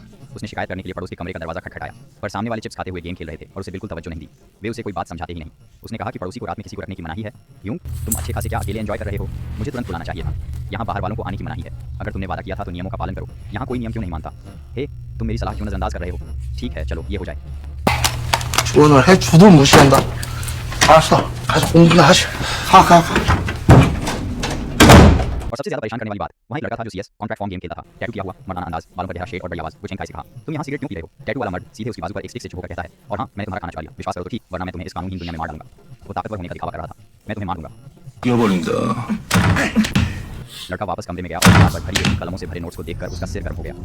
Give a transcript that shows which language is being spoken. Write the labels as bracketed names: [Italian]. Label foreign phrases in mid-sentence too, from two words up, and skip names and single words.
[Hindi] उसने शिकायत करने के लिए पड़ोस के कमरे का दरवाजा खटखटाया, पर सामने वाले चिप्स खाते हुए गेम खेल रहे थे और उसे बिल्कुल तवज्जो नहीं दी। वे उसे कोई बात समझाते ही नहीं। उसने कहा कि पड़ोसी को रात में किसी को रखने की मनाही है। यूं तुम अच्छे खासे क्या अकेले एंजॉय कर रहे हो? मुझे तुरंत बुलाना चाहिए था। यहाँ बाहर वालों को आने की मनाही है। अगर तुमने वादा किया था तो नियमों का पालन करो। यहाँ कोई नियम क्यों नहीं मानता? हे, तुम मेरी सलाह क्यों नजरअंदाज कर रहे हो? ठीक है, चलो ये हो जाए। [Korean] 조언을 해줘도 무시한다. 알았어. 가서 공부나 하시. 가. [Hindi] और सबसे ज्यादा परेशान करने वाली बात, वहाँ एक लड़का था जो [English] CS contract form game [Hindi] खेलता था। टैटू किया हुआ, मर्दाना अंदाज, बालों पर गहरा शेड और बड़ी आवाज। वो जेंग ताई से कहा, तुम यहाँ सिगरेट क्यों पी रहे हो? टैटू वाला मर्द सीधे उसकी बाजू पर एक स्टिक से छुपकर कहता है, और हाँ, मैंने तुम्हारा खाना चुरा लिया। विश्वास करो तो ठीक, वरना मैं तुम्हें इस कानूनहीन दुनिया में मार डालूंगा। वो ताकतवर होने का दिखावा कर रहा था। मैं तुम्हें मार दूंगा। लड़का वापस कमरे में गया और गिटार पर भरी हुई कलमों से भरे नोट्स को देखकर उसका सिर गर्म हो गया।